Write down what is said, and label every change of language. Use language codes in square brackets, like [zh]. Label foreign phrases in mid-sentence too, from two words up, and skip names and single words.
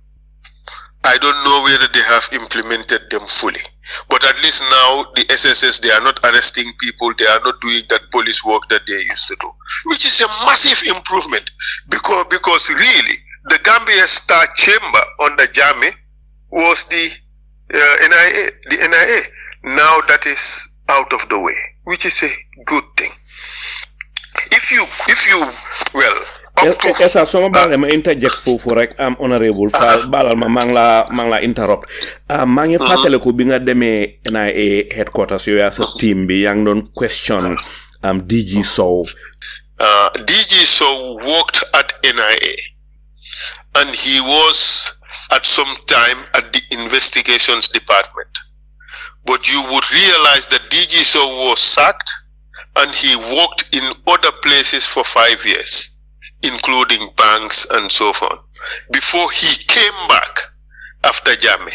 [en] I don't know whether they have implemented them fully, but at least now the SSS, they are not arresting people, they are not doing that police work that they used to do, which is a massive improvement, because really the Gambia Star Chamber under Jammeh was the NIA. The NIA now that is out of the way, which is a good thing. If you well. [wo] Essa soma baale ma interject foofu rek am Honourable Faal balal ma mang la interrupt maa ngi fàttale ko bi nga demee NIA headquarters yow yaa sa team bi yaa ngi doon question DG Sow. [en] DG Sow worked at NIA and he was at some time at the investigations department, but you would realize that DG Sow was sacked and he worked in other places for 5 years, including banks and so on, before he came back after Jammeh.